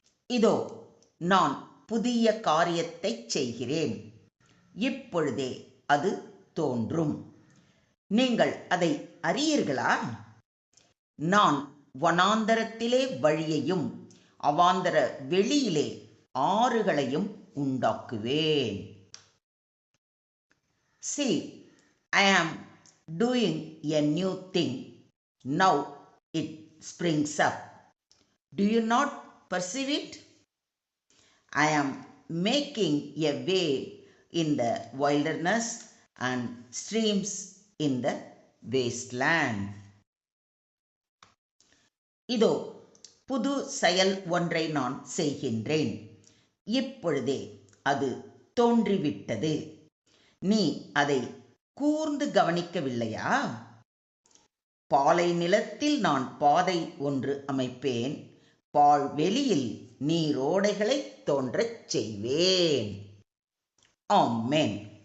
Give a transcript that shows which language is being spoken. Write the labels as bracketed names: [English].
[Tamil] இதோ நான் புதிய காரியத்தை செய்கிறேன், இப்பொழுதே அது தோன்றும், நீங்கள் அதை அறியீர்களா? நான் வனாந்தரத்திலே வழியையும் அவாந்தர வெளியிலே ஆறுகளையும் உண்டாக்குவேன். [English] See, I am doing a new thing. Now it springs up. Do you not perceive it? I am making a way in the wilderness and streams in the wasteland. [Tamil] இதோ புது செயல் ஒன்றை நான் செய்கின்றேன், இப்பொழுதே அது தோன்றிவிட்டது, நீ அதை கூர்ந்து கவனிக்கவில்லையா? பாலை நிலத்தில் நான் பாதை ஒன்று அமைப்பேன், பால்வெளியில் நீரோடைகளை தோன்றச் செய்வேன். ஆமென்.